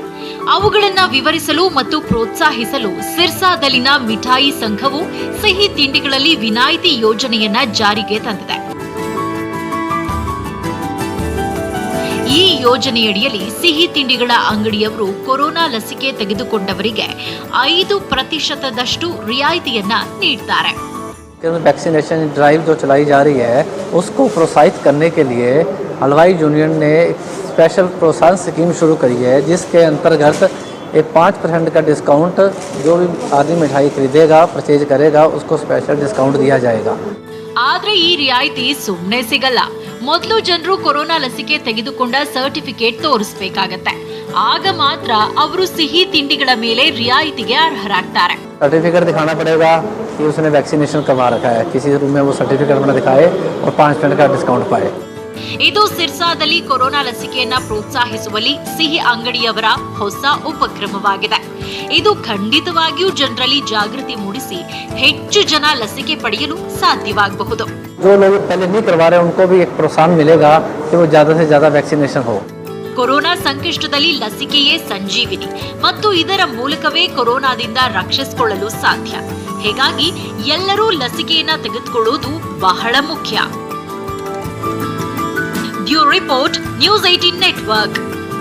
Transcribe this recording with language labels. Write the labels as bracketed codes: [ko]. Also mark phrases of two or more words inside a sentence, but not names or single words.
[kn] ಅವುಗಳನ್ನ ವಿವರಿಸಲು ಮತ್ತು ಪ್ರೋತ್ಸಾಹಿಸಲು ಸಿರ್ಸಾದಲ್ಲಿನ ಮಿಠಾಯಿ ಸಂಘವು ಸಿಹಿ ತಿಂಡಿಗಳಲ್ಲಿ ವಿನಾಯಿತಿ ಯೋಜನೆಯನ್ನ ಜಾರಿಗೆ ತಂದಿದೆ. ಈ ಯೋಜನೆಯಡಿಯಲ್ಲಿ ಸಿಹಿ ತಿಂಡಿಗಳ ಅಂಗಡಿಯವರು ಕೊರೋನಾ ಲಸಿಕೆ ತೆಗೆದುಕೊಂಡವರಿಗೆ 5% ರಿಯಾಯಿತಿಯನ್ನ ನೀಡುತ್ತಾರೆ. [en] vaccination drive [hi] जो चलाई जा रही है उसको प्रोत्साहित करने के लिए हलवाई यूनियन ने एक स्पेशल प्रोत्साहन स्कीम शुरू करी है, जिसके अंतर्गत एक 5% का डिस्काउंट जो भी आदमी मिठाई खरीदेगा, परचेज करेगा, उसको [en] special discount [hi] दिया जाएगा। [kn] ಆದ್ರೆ ಈ ರಿಯಾಯಿತಿ ಸುಮ್ಮನೆ ಸಿಗಲ್ಲ. ಮೊದಲು ಜನರು ಕೊರೋನಾ ಲಸಿಕೆ ತೆಗೆದುಕೊಂಡ ಸರ್ಟಿಫಿಕೇಟ್ ತೋರಿಸಬೇಕಾಗತ್ತೆ. ಆಗ ಮಾತ್ರ ಅವರು ಸಿಹಿ ತಿಂಡಿಗಳ ಮೇಲೆ ರಿಯಾಯಿತಿಗೆ ಅರ್ಹರಾಗ್ತಾರೆ. [hi] सर्टिफिकेट दिखाना पड़ेगा कि उसने वैक्सीनेशन करवा रखा है, किसी रूम में वो सर्टिफिकेट अपना दिखाए और 5% का डिस्काउंट पाए। [kn] ಇದು ಸಿರ್ಸಾದಲ್ಲಿ ಕೊರೋನಾ ಲಸಿಕೆಯನ್ನ ಪ್ರೋತ್ಸಾಹಿಸುವಲ್ಲಿ ಸಿಹಿ ಅಂಗಡಿಯವರ ಹೊಸ ಉಪಕ್ರಮವಾಗಿದೆ. ಇದು ಖಂಡಿತವಾಗಿಯೂ ಜನರಲ್ಲಿ ಜಾಗೃತಿ ಮೂಡಿಸಿ ಹೆಚ್ಚು ಜನ ಲಸಿಕೆ ಪಡೆಯಲು ಸಾಧ್ಯವಾಗಬಹುದು. [hi] जो लोग पहले नहीं करवा रहे उनको भी एक प्रोत्साहन मिलेगा कि वो ज्यादा से ज्यादा वैक्सीनेशन हो। [kn] ಕೊರೋನಾ ಸಂಕಷ್ಟದಲ್ಲಿ ಲಸಿಕೆಯೇ ಸಂಜೀವಿನಿ ಮತ್ತು ಇದರ ಮೂಲಕವೇ ಕೊರೋನಾದಿಂದ ರಕ್ಷಿಸಿಕೊಳ್ಳಲು ಸಾಧ್ಯ. ಹೀಗಾಗಿ ಎಲ್ಲರೂ ಲಸಿಕೆಯನ್ನ ತೆಗೆದುಕೊಳ್ಳುವುದು ಬಹಳ ಮುಖ್ಯ. [en] Bureau report, News 18 Network.